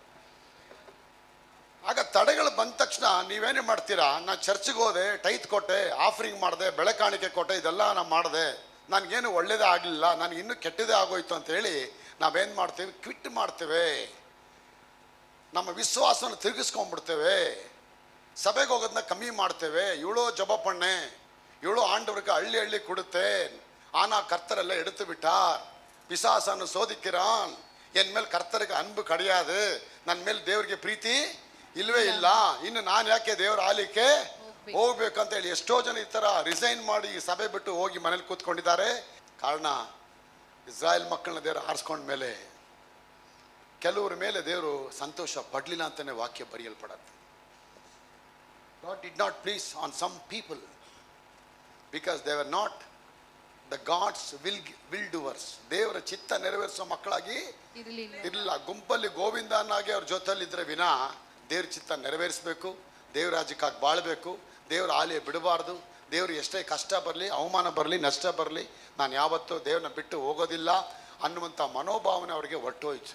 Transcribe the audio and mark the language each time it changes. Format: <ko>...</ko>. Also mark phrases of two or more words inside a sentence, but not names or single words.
<kn>ಆಗ ತಡೆಗಳು ಬಂದ ತಕ್ಷಣ ನೀವೇನೇ ಮಾಡ್ತೀರಾ, ನಾನು ಚರ್ಚ್ಗೆ ಹೋದೆ, ಟೈತ್ ಕೊಟ್ಟೆ, ಆಫರಿಂಗ್ ಮಾಡಿದೆ, ಬೆಳೆ ಕಾಣಿಕೆ ಕೊಟ್ಟೆ, ಇದೆಲ್ಲ ನಾನು ಮಾಡಿದೆ, ನನಗೇನು ಒಳ್ಳೇದೇ ಆಗಲಿಲ್ಲ, ನನಗೆ ಇನ್ನೂ ಕೆಟ್ಟದೇ ಆಗೋಯ್ತು ಅಂತ ಹೇಳಿ ನಾವೇನು ಮಾಡ್ತೀವಿ, ಕ್ವಿಟ್ ಮಾಡ್ತೇವೆ, ನಮ್ಮ ವಿಶ್ವಾಸವನ್ನು ತಿರುಗಿಸ್ಕೊಂಡ್ಬಿಡ್ತೇವೆ, ಸಭೆಗೆ ಹೋಗೋದನ್ನ ಕಮ್ಮಿ ಮಾಡ್ತೇವೆ.</kn> <ta>இவள் ஜெபப்பண்ணே, இவள் ஆண்டவருக்கு ஹள்ளி கொடுத்தே, ஆனா கர்த்தரெல்லாம் எடுத்து விட்டார், பிசாசான சோதிக்கிறான், என் மேல் கர்த்தருக்கு அன்பு கிடையாது,</ta> <kn>ನನ್ನ ಮೇಲೆ ದೇವರಿಗೆ ಪ್ರೀತಿ ಇಲ್ವೇ ಇಲ್ಲ, ಇನ್ನು ನಾನು ಯಾಕೆ ದೇವರ ಆಲಿಕ್ಕೆ ಹೋಗ್ಬೇಕಂತ ಹೇಳಿ ಎಷ್ಟೋ ಜನ ಈ ಥರ ರಿಸೈನ್ ಮಾಡಿ ಸಭೆ ಬಿಟ್ಟು ಹೋಗಿ ಮನೇಲಿ ಕೂತ್ಕೊಂಡಿದ್ದಾರೆ. ಕಾರಣ ಇಸ್ರಾಯೇಲ್ ಮಕ್ಕಳನ್ನ ದೇವರು ಆರಿಸ್ಕೊಂಡ ಮೇಲೆ ಕೆಲವರ ಮೇಲೆ ದೇವರು ಸಂತೋಷ ಪಡಲಿಲ್ಲ ಅಂತಾನೆ ವಾಕ್ಯ ಬರೆಯಲ್ಪಡತ್ತೆ.</kn> <en>God did not please on some people because they were not the God's will doers.</en> <kn>ದೇವರ ಚಿತ್ತ ನೆರವೇರಿಸೋ ಮಕ್ಕಳಾಗಿ ಇರಲಿಲ್ಲ. ಗುಂಪಲ್ಲಿ ಗೋವಿಂದನಾಗಿ ಅವ್ರ ಜೊತೆಲಿ ಇದ್ರೆ ವಿನಾ ದೇವ್ರ ಚಿತ್ತ ನೆರವೇರಿಸಬೇಕು, ದೇವ್ರ ರಾಜ್ಯಕ್ಕಾಗಿ ಬಾಳ್ಬೇಕು, ದೇವ್ರ ಆಲಯ ಬಿಡಬಾರ್ದು. ದೇವ್ರು ಎಷ್ಟೇ ಕಷ್ಟ ಬರಲಿ, ಅವಮಾನ ಬರಲಿ, ನಷ್ಟ ಬರಲಿ, ನಾನು ಯಾವತ್ತೂ ದೇವ್ರನ್ನ ಬಿಟ್ಟು ಹೋಗೋದಿಲ್ಲ ಅನ್ನುವಂಥ ಮನೋಭಾವನೆ ಅವರಿಗೆ ಒಟ್ಟೋಯ್ತು.</kn>